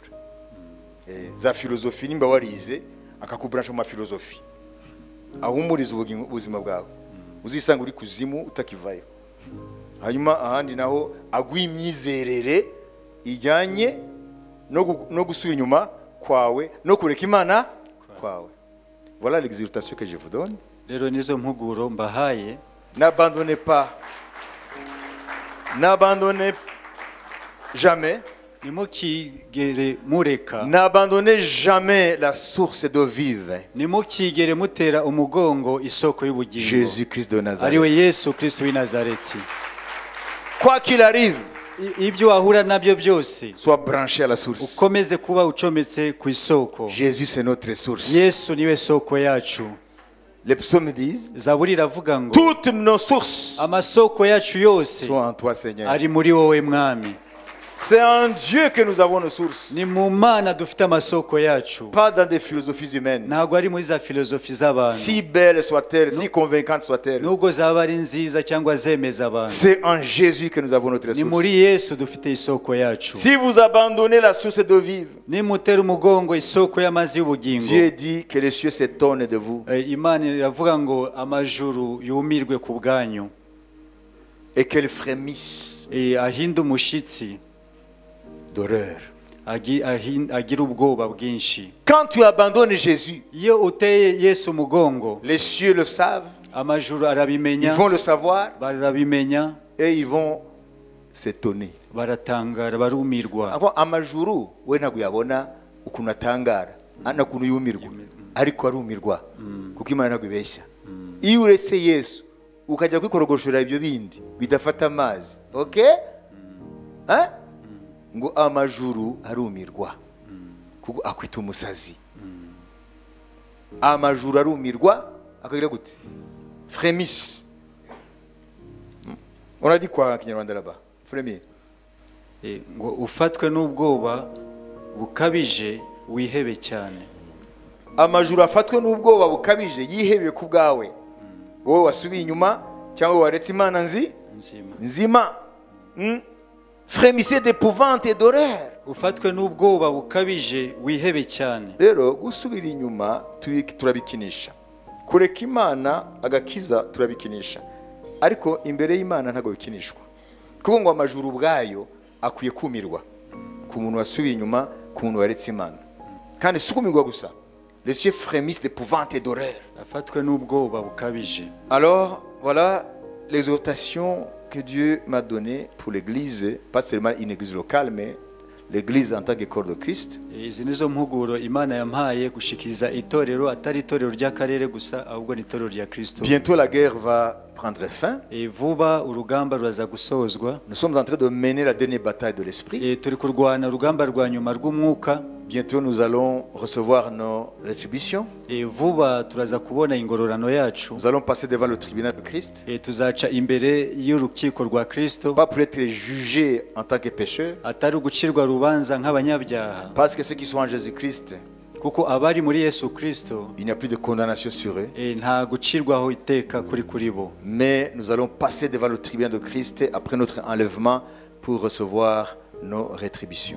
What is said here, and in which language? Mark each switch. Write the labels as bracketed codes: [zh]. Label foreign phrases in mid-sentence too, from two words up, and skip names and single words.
[rw] Za filozofi nimba warize akakubransha mu filozofi. Ahumuriza ubuzima bwawe. Uzisanga uri kuzimu utakivayo. Hanyuma ahandi naho agwimyizerere ijyanye no gusubira inyuma kwawe no kureka Imana kwawe. [fr] Voilà l'exhortation que je vous donne. [rw] Rero nizo mpuguro mbahaye. [fr] N'abandonnez jamais. [rw] Nimukigere mureka. [fr] N'abandonnez jamais la source d'eau vive. [rw] Nimukigere mutera umugongo isoko y'ubugingo. Jésus-Christ de Nazareth. Ariwe Yesu Kristo w'i Nazareti. [fr] Quoi qu'il arrive, [rw] ibyo wahura nabyo byose, [fr] sois branché à la source. [rw] Ukomeze kuba ucometse ku isoko. [fr] Jésus c'est notre source. [rw] Yesu niwe soko yacu. [fr] Les psaumes disent, [rw] Zaburi iravuga ngo [fr] toutes nos sources [rw] amasoko yacu yose [fr] sont en toi, Seigneur. [rw] ari muri wowe mwami. [fr] C'est en Dieu que nous avons nos sources. [rw] Ni mu Mana dufite amasoko yacu. [fr] Pas dans des philosophies humaines. [rw] Ntabwo ari muri za filozofi z'abantu. [fr] Si belles soient-elles, si convaincantes soient-elles. [rw] Nubwo zaba ari nziza cyangwa zemeza abantu. [fr] C'est en Jésus que nous avons notre source. [rw] Ni muri Yesu dufite isoko yacu. [fr] Si vous abandonnez la source d'eau vive, [rw] nimutera umugongo isoko y'amazi y'ubugingo, [fr] Dieu dit que les cieux s'étonnent de vous. [rw] Imana iravuga ngo amajuru yumirwe ku bwanyu. [fr] Et qu'elle frémisse [rw] ahinda umushitsi [fr] d'horreur. [rw] Agira ubwoba bwinshi. [fr] Quand tu abandonnes Jésus, [rw] iyo uteye Yesu umugongo, [fr] les cieux le savent, [rw] amajuru arabimenya, [fr] ils vont le savoir, [rw] barabimenya, [fr] et ils vont s'étonner. [rw] Baratangara, barumirwa. Ako amajuru we ntabwo yabona ukuntu atangara, anakuntu yumirwa, ariko arumirwa kuko Imana ntabwo ibeshya. Iyo uretse Yesu ukajya kwikorogoshora ibyo bindi bidafata amazi, okay? Ngo amajuru arumirwa kuko akwita umusazi. Amajuru arumirwa akagira gute? [fr] Frémisse. On a dit quoi en Kinyarwanda là-bas? Frémir. [rw] Ngo ufatwe n'ubwoba bukabije wihebe cyane. Amajuru afatwe n'ubwoba bukabije yihebe ku bwawe. Wowe wasubiye inyuma cyangwa waretse Imana nzima. [fr] Frémissez d'épouvante et d'horreur. [rw] Ufatwe n'ubwoba bukabije wihebe cyane. Rero gusubira inyuma turabikinisha. Kureka Imana agakiza turabikinisha. Ariko imbere y'Imana ntago bikinishwa. Kuko ngo amajuru ubwayo akwiye kumirwa ku muntu wasubiye inyuma, ku muntu waretse Imana. Kandi sukumirwa gusa. [fr] Les cieux frémissent d'épouvante et d'horreur. [rw] Afatwe n'ubwoba bukabije. [fr] Alors, voilà l'exhortation que Dieu m'a donné pour l'église, pas seulement une église locale, mais l'église en tant que corps de Christ. [rw] izi nizo mpuguro Imana yampaye gushikiriza itorero atari itorero ry'akarere gusa ahubwo ni itorero rya Kristo. [fr] Bientôt la guerre va prendre fin. [rw] Vuba urugamba ruraza gusozwa. [fr] Nous sommes en train de mener la dernière bataille de l'esprit. [rw] Turi kurwana urugamba rwa nyuma rw'umwuka. [fr] Bientôt nous allons recevoir nos rétributions. [rw] Vuba turaza kubona ingororano yacu. [fr] Nous allons passer devant le tribunal de Christ. [rw] Tuzaca imbere y'urukiko rwa Kristo. [fr] Pas pour être jugés en tant que pécheurs. [rw] Atari ugucirwa rubanza nk'abanyabyaha. [fr] Parce que ceux qui sont en Jésus-Christ, [rw] kuko abari muri Yesu Kristo, [fr] il n'y a plus de condamnation sur eux. [rw] Nta gucirwaho iteka kuri bo. [fr] Mais nous allons passer devant le tribunal de Christ après notre enlèvement pour recevoir nos rétributions.